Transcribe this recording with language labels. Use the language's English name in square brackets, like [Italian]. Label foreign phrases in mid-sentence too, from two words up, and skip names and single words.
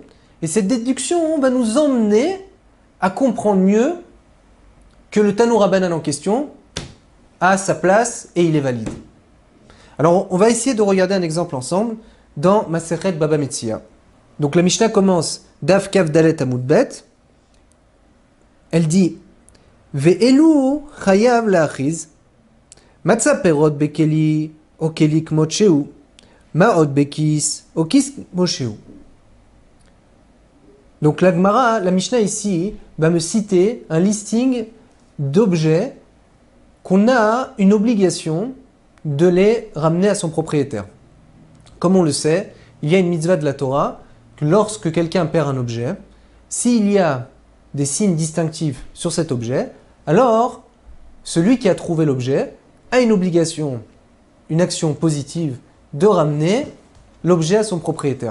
[French] Et cette déduction va nous emmener à comprendre mieux que le [Hebrew] תנו רבנן [French] en question a sa place et il est valide. Alors, on va essayer de regarder un exemple ensemble dans Masechet Baba Metzia. Donc, la Mishnah commence [Hebrew] דף כ"ד עמוד ב. [French] Elle dit [Hebrew] ואלו חייב להכריז מצא פירות בכלי או כלי כמות שהוא מעות בכיס או כיס כמות שהוא. [French] Donc la Gemara, la Mishnah ici, va me citer un listing d'objets qu'on a une obligation de les ramener à son propriétaire. Comme on le sait, il y a une mitzvah de la Torah que lorsque quelqu'un perd un objet, s'il y a des signes distinctifs sur cet objet, alors celui qui a trouvé l'objet a une obligation, une action positive de ramener l'objet à son propriétaire.